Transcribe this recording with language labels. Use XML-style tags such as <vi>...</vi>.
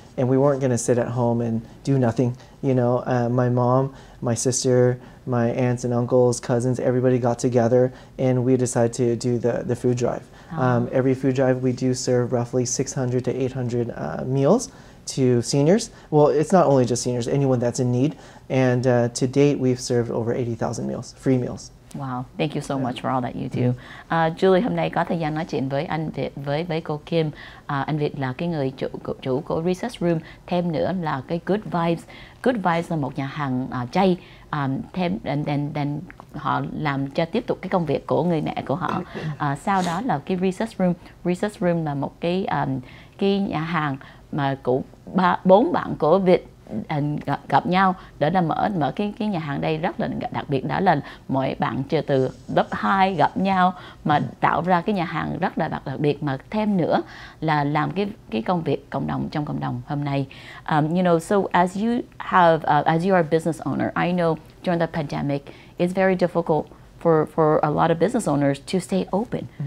<en>And we weren't going to sit at home and do nothing. You know, my mom, my sister, my aunts and uncles, cousins, everybody got together and we decided to do the food drive. Every food drive we do serve roughly 600 to 800 meals to seniors. Well, it's not only just seniors, anyone that's in need. And to date, we've served over 80,000 meals, free meals. Wow, thank you so much for all that you do.</en> <vi>Julie, hôm nay có thời gian nói chuyện với anh Việt, với cô Kim. Anh Việt là cái người chủ của Recess Room. Thêm nữa là cái Good Vibes. Good Vibes là một nhà hàng chay. Then họ làm cho tiếp tục cái công việc của người mẹ của họ. Sau đó là cái Recess Room. Recess Room là một cái nhà hàng mà của 4 bạn của Việt gặp nhau để là mở cái nhà hàng đây rất là đặc biệt, đó là mọi bạn từ lớp 2 gặp nhau mà tạo ra cái nhà hàng rất là đặc biệt, mà thêm nữa là làm cái công việc cộng đồng trong cộng đồng hôm nay.</vi> <en>You know, so as you are a business owner, I know during the pandemic it's very difficult for a lot of business owners to stay open.</en>